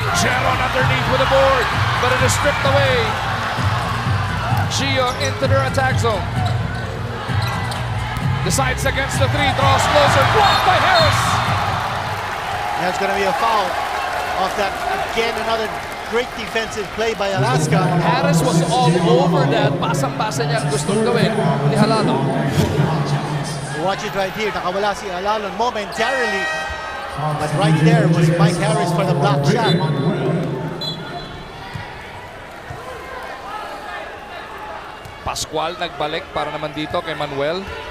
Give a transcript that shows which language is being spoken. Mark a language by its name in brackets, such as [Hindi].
[English] Cheron underneath with a board, but it is stripped away. Gio into their attack zone. Decides against the 3, draws closer. Blocked by Harris. There's going to be a foul off that. Again, another great defensive play by Alaska. Harris was all over that. [Filipino] Pasang-pasa niya ang gustong gawin ni Halalon. [English] Watch it right here. [Filipino] Nakawala si [English] Halalon momentarily. But right there was Mike Harris for the block shot. [Filipino] Pascual nagbalik para naman dito kay Manuel.